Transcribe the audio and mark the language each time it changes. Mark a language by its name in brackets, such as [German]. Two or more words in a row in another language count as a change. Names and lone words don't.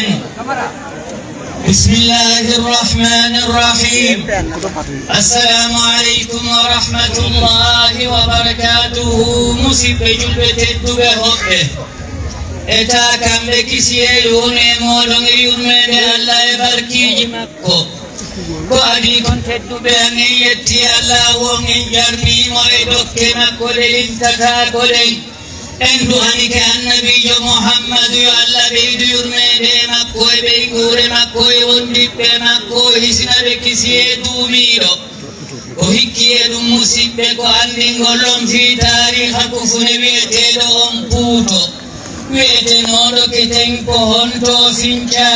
[Arabic] بسم الله الرحمن الرحيم السلام عليكم ورحمة الله وبركاته مصيب جلبة الدبه [Fula] eta kamɓe kisi e yurme moɗon e yurmede Allah e barkiji makko ko adi kon tedduɓe an en yetti Allah won en jarnimo e dokke makko ɗe lintata ko ɗen en duhanike annabijo Muhammadu yo Allah ɓeydu yurmede makko e ɓeygure makko e wondiɓɓe makko hisinaɓe kisi e duumiɗo ko hikki e ɗum musidɓe ko andingol on fi tariha kufune wiyeteɗo on puuto wiyetenoɗo keten ko honto sinca